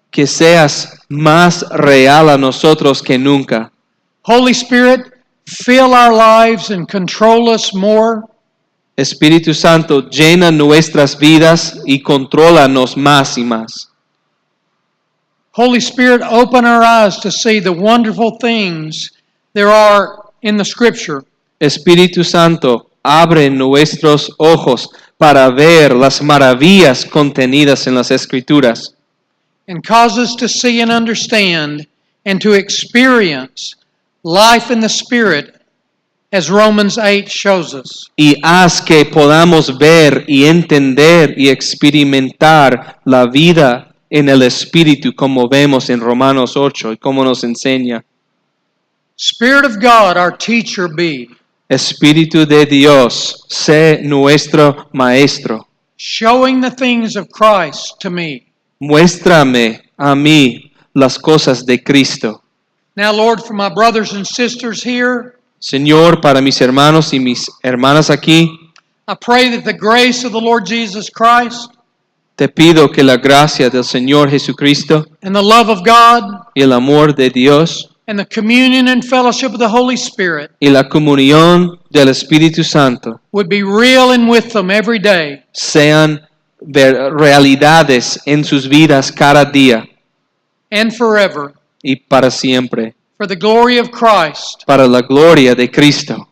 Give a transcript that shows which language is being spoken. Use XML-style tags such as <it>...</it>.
<es>Que seas más real a nosotros que nunca.</es> <en>Holy Spirit, fill our lives and control us more.</en> <es>Espíritu Santo, llena nuestras vidas y controlanos más y más.</es> <en>Holy Spirit, open our eyes to see the wonderful things there are in the Scripture.</en> <es>Espíritu Santo, abre nuestros ojos para ver las maravillas contenidas en las Escrituras</es> <en>And cause us to see and understand and to experience life in the Spirit as Romans 8 shows us.</en> <es>y haz que podamos ver y entender y experimentar la vida en el Espíritu como vemos en Romanos 8 y como nos enseña.</es> <en>Spirit of God, our teacher be,</en> <es>Espíritu de Dios, sé nuestro Maestro.</es> <en>showing the things of Christ to me.</en> <es>Muéstrame a mí las cosas de Cristo.</es> <en>Now, Lord, for my brothers and sisters here,</en> <es>Señor, para mis hermanos y mis hermanas aquí,</es> <en>I pray that the grace of the Lord Jesus Christ</en> <es>te pido que la gracia del Señor Jesucristo</es> <en>and the love of God</en> <es>y el amor de Dios</es> <en>and the communion and fellowship of the Holy Spirit</en> <es>y la comunión del Espíritu Santo</es> <en>would be real and with them every day,</en> <es>sean realidades en sus vidas cada día</es> <en>and forever,</en> <es>y para siempre,</es> <en>for the glory of Christ.</en> <es>para la gloria de Cristo.</es>